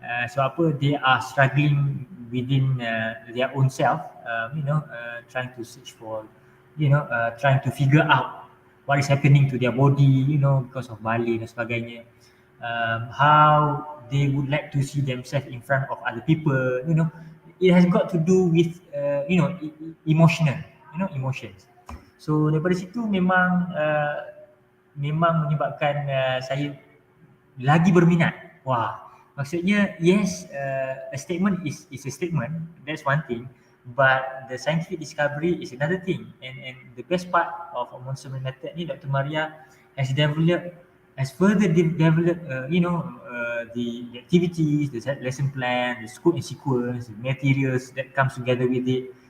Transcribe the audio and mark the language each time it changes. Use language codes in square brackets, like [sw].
[en] So they are struggling within their own self, trying to search for, trying to figure out what is happening to their body, because of [ms] balik dan sebagainya. [en] How they would like to see themselves in front of other people, it has got to do with emotional, emotions. [ms] So daripada situ memang menyebabkan saya lagi berminat. Wah, maksudnya [en] yes, a statement is a statement, that's one thing, but the scientific discovery is another thing. And the best part of Montessori method ni, Dr. Maria has developed as further develop, the activities, the lesson plan, the scope and sequence, the materials that comes together with it.